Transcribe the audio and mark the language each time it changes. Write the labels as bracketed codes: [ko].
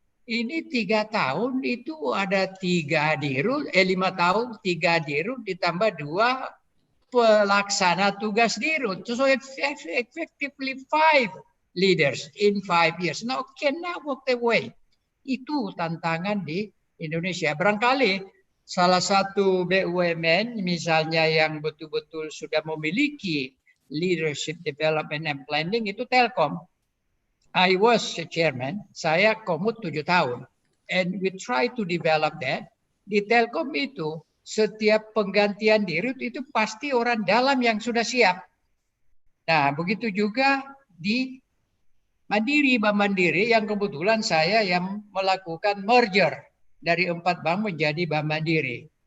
[id] Ini 3 tahun itu ada 3 dirut, 5 tahun 3 dirut ditambah 2 pelaksana tugas dirut. [en] So effectively 5 leaders in 5 years. Now cannot walk away. [id] Itu tantangan di Indonesia. Barangkali salah satu BUMN misalnya yang betul-betul sudah memiliki [en] leadership development and planning [id] itu Telkom. [en] I was a chairman, [id] saya komut 7 tahun. [en] And we try to develop that. [id] Di Telkom itu setiap penggantian dirut itu pasti orang dalam yang sudah siap. Nah, begitu juga di Bank Mandiri yang kebetulan saya yang melakukan merger dari 4 bank menjadi Bank Mandiri.